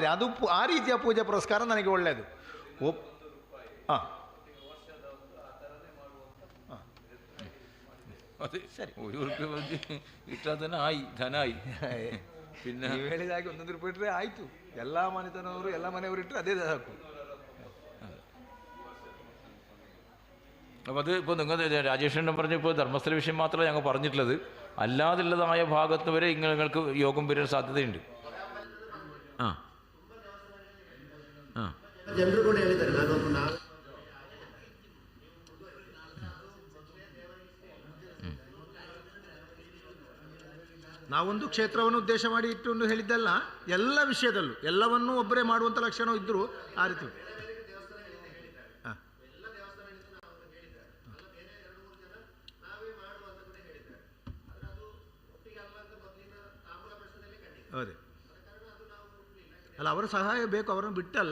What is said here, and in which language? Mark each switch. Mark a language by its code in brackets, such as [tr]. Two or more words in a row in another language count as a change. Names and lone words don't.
[kn] ಅದು ಆ ರೀತಿಯ ಪೂಜೆ ಪುರಸ್ಕಾರ ನನಗೆ ಒಳ್ಳೆಯದು. ಅದೇ ಸರಿ, ₹1 ಇಟ್ಟದನ್ನ ಧನಾಯಿ പിന്നെ ಹೇಳಿದಾಗೆ ₹1 ಇಟ್ಟರೆ ಆಯಿತು. ಎಲ್ಲ ಮನೆತನವರು ಎಲ್ಲ ಮನೆಯವರು ಇಟ್ಟರೆ ಅದೇ ಸಾಕು. [ml] അപ്പോൾ അത് ഇപ്പോൾ നിങ്ങൾ രാജേഷേട്ടൻ പറഞ്ഞപ്പോൾ ധർമ്മസ്ഥല വിഷയം മാത്രമേ ഞങ്ങൾ പറഞ്ഞിട്ടുള്ളത്. അല്ലാതുള്ളതായ ഭാഗത്ത് വരെ നിങ്ങൾക്ക് യോഗം വരാൻ സാധ്യതയുണ്ട്. [kn] ಜನರು ಕೂಡ ಹೇಳಿದ್ದಾರೆ. ನಾವೊಂದು ಕ್ಷೇತ್ರವನ್ನು ಉದ್ದೇಶ ಮಾಡಿ ಇಟ್ಟು ಹೇಳಿದ್ದಲ್ಲ, ಎಲ್ಲ ವಿಷಯದಲ್ಲೂ ಎಲ್ಲವನ್ನೂ ಒಬ್ಬರೇ ಮಾಡುವಂಥ ಲಕ್ಷಣ ಇದ್ದರೂ ಆ ರೀತಿ ಅದೇ ಅಲ್ಲ, ಅವರ ಸಹಾಯ ಬೇಕು, ಅವರನ್ನು ಬಿಟ್ಟಲ್ಲ.